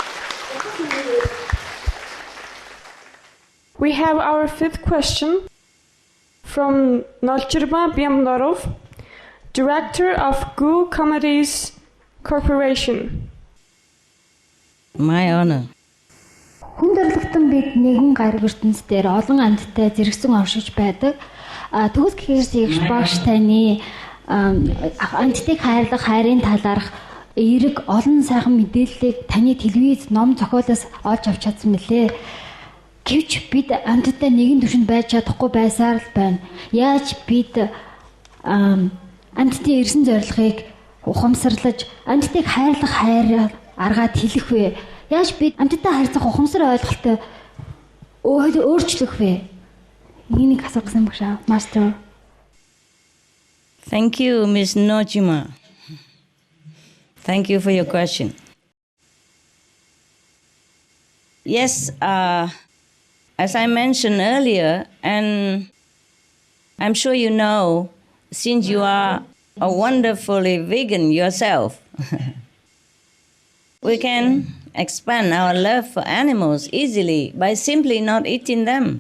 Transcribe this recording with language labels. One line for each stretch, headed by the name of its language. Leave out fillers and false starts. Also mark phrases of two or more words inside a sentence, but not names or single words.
English: We have our fifth question from Nolchirma Biamnorov, Director of Gu Comedies Corporation. My honor.
Mongolian: Хүндэрлэгтэн бид нэгэн гариг ертөнц дээр олон амьттай зэрэгсэн оршиж байдаг. Төгс гэхээс ягш багш таны амьтдыг хайрлах, хайрын талаарх эерэг олон сайхан мэдээллийг таны телевиз, ном зохиолоос олж авч чадсан мөлий. Гэвч бид амьтдаа нэгэн түвшинд байж чадахгүй байсаар л байна. Яаж бид амьтдын ирсэн зорилгыг ухамсарлаж, амьтдыг хайрлах хайраар аргаад хэлэх вэ? Яаж бид амьтдаа харьцах ухамсар ойлголттой өөрчлөх вэ? Энийг асуух гэсэн багш аа,
English: Master. Thank you, Ms. Nojima. Thank you for your question. Yes, as I mentioned earlier, and I'm sure you know, since you are a wonderfully vegan yourself, we can expand our love for animals easily by simply not eating them.